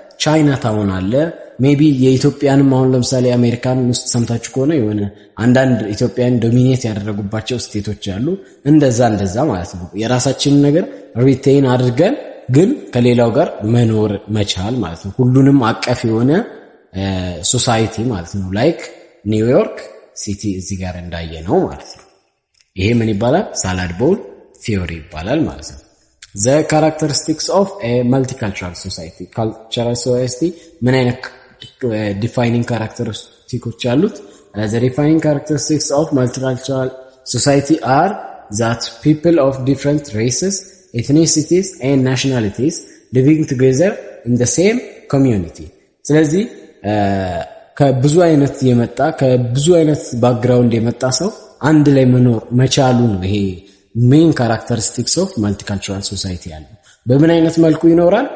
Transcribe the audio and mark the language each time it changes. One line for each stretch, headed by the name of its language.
Amharic: ቻይና ታውን አለ። ሜቢ የኢትዮጵያንም አሁን ለምሳሌ አሜሪካን ውስጥ ሰምታችሁ ከሆነ የሆነ አንዳንድ ኢትዮጵያን ዶሚኔት ያደረጉባቸው ስቴቶች አሉ። እንደዛ ማለት ነው። የራሳችንን ነገር ሪቴይን አድርገን ግን ከሌላው ጋር መኖር መቻል ማለት ነው። ሁሉንም አቀፍ የሆነ ሶሳይቲ ማለት ነው። ላይክ ኒውዮርክ ሲቲ እዚህ ጋር እንዳየ ነው ማለት ነው። ይሄ ምን ይባላል? ሳላድ ቦል ቲዮሪ ይባላል ማለት ነው።
English: the characteristics of a multicultural society cultural society
Amharic: ምን አይነት
English: defining characteristics
Amharic: አሉት?
English: the defining characteristics of multicultural society are that people of different races, ethnicities and nationalities living together in the same community.
Amharic: ስለዚህ ከብዙ አይነት የመጣ ከብዙ አይነት ባክግራውንድ የመጣ ሰው አንድ ላይ መኖር መቻሉ ነው። ይሄ
English: ሜን ካራክተሪስቲክስ ኦፍ ማልቲካልቸራል ሶሳይቲ
Amharic: ያለው በምን አይነት መልኩ ይኖራል?